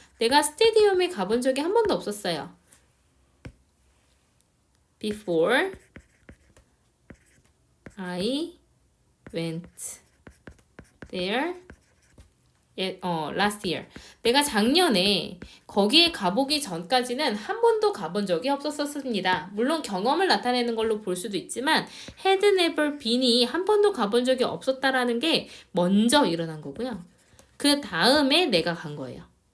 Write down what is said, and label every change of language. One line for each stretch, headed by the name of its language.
Korean: 내가 스테디움에 가본 적이 한 번도 없었어요.
English: Before I went there last year.
Korean: 내가 작년에 거기에 가보기 전까지는 한 번도 가본 적이 없었습니다. 물론 경험을 나타내는 걸로 볼 수도 있지만
English: had never been
Korean: 이 한 번도 가본 적이 없었다라는 게 먼저 일어난 거고요. 그 다음에 내가 간 거예요.